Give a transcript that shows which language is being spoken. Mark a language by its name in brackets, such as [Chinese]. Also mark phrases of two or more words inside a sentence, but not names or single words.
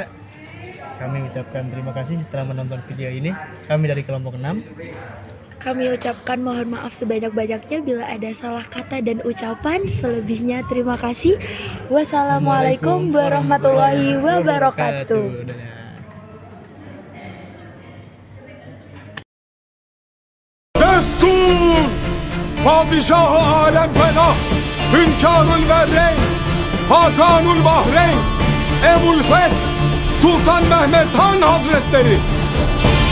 [Indonesian] Kami ucapkan terima kasih telah menonton video ini. Kami dari kelompok 6. Kami ucapkan mohon maaf sebanyak-banyaknya bila ada salah kata dan ucapan. Selebihnya terima kasih. [Arabic] والسلام عليكم ورحمة الله وبركاته. [Indonesian] Dadah. [Turkish] Destur! Padişah-ı alem penah, Hünkârül Verreyn, Hakanül Bahreyn, Ebu'l Feth, Sultan Mehmet Han Hazretleri.